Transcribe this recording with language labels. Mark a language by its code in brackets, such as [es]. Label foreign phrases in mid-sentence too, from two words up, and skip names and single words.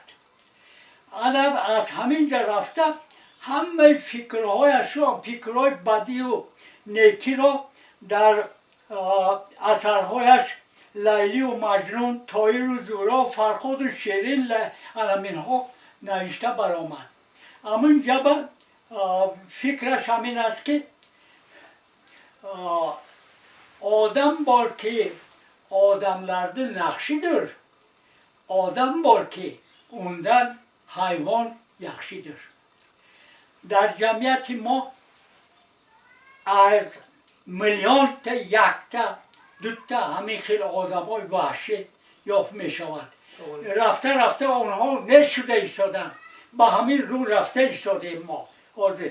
[fa] از همینجا رفته همه فکرهایش را، فکرهای بدی و نیکی را در اثرهایش لیلی و مجنون، طایر و زورا، فرخاد و شیرین اینها نوشته برآمد. همینجا به فکرش همین است که [uz] odam borki odamlarda naqshidir. Odam borki undan hayvon yaxshidir. [fa] در جمعیت ما از میلیون تا یک تا دو تا همین خیلی آدم های وحشی یافت می شود. رفته اونها نشده ایستادن، با همین رو رفته ایستادیم ما حاضر.